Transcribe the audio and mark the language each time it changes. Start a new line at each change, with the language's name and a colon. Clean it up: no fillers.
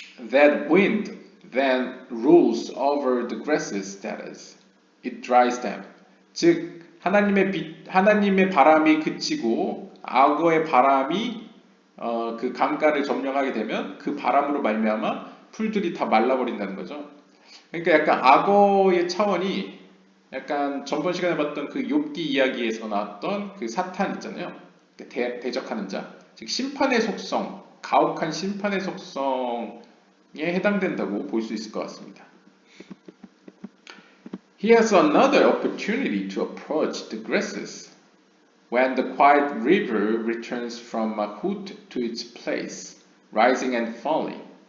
English: That wind then rules over the grasses, that is, it dries them.
Korean: 즉 하나님의 바람이 그치고 악어의 바람이 그 강가를 점령하게 되면 그 바람으로 말미암아 풀들이 다 말라버린다는 거죠. 그러니까 약간 악어의 차원이 약간 전번 시간에 봤던 그 욥기 이야기에서 나왔던 그 사탄 있잖아요. 대적하는 자, 즉 심판의 속성, 가혹한 심판의 속성에 해당된다고 볼 수 있을 것 같습니다.
English: He has another opportunity to approach the grasses when the quiet river returns from Mahut to its place, rising and falling.